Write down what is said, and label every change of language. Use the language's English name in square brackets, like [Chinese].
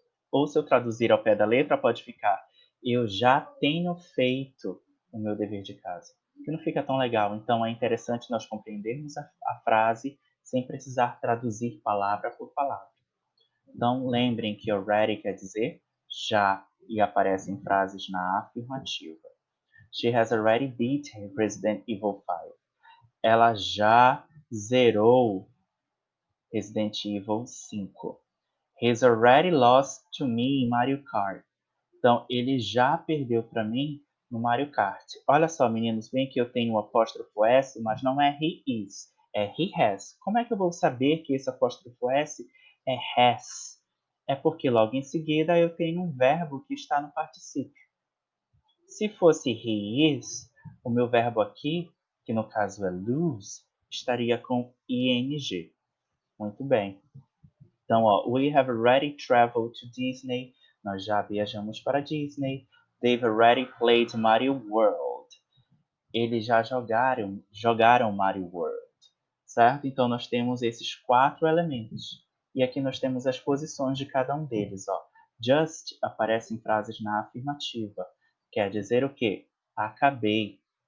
[Portuguese] Ou se eu traduzir ao pé da letra, pode ficar eu já tenho feito o meu dever de casa. Que não fica tão legal. Então é interessante nós compreendermos a frase sem precisar traduzir palavra por palavra. Então lembrem que already quer dizer já e aparece em frases na afirmativa. [English] She has already beaten Resident Evil 5. [Portuguese] Ela já zerou Resident Evil 5. [English] He's already lost to me in Mario Kart. [Portuguese] Então, ele já perdeu para mim no Mario Kart. Olha só, meninos, bem que eu tenho o apóstrofo S, mas não é [English] he is, [Portuguese] é [English] he has. [Portuguese] Como é que eu vou saber que esse apóstrofo S é has? É porque logo em seguida eu tenho um verbo que está no particípio. Se fosse [English] he is, [Portuguese] o meu verbo aqui, que no caso é lose, estaria com ing. Muito bem. Então, ó, [English] we have already traveled to Disney. [Portuguese] Nós já viajamos para Disney. [English] They've already played Mario World. [Portuguese] Eles já jogaram Mario World. Certo? Então, nós temos esses 4 elementos. E aqui nós temos as posições de cada um deles. Ó. Just aparece em frases na afirmativa. Quer dizer o quê? Acabei.